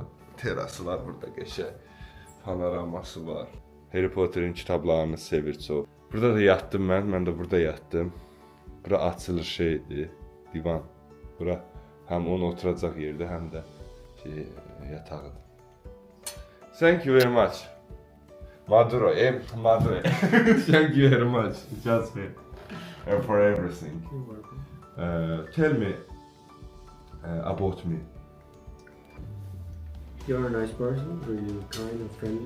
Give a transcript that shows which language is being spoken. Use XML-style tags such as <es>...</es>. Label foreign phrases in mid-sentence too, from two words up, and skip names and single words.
<az>Terası var burada qəşəng. Panoraması var. Harry Potter'in kitablarını sevir çox. Burada da yatdım mən də burada yatdım. Bura açılır şeydir, divan. Bura həm onun oturacaq yerdir, həm də yatağıdır.</az> <en>Thank you very much. Maduro, Maduro. Thank you very much, Jasper, for everything. Tell me about me. You're a nice person, really kind and friendly.</en>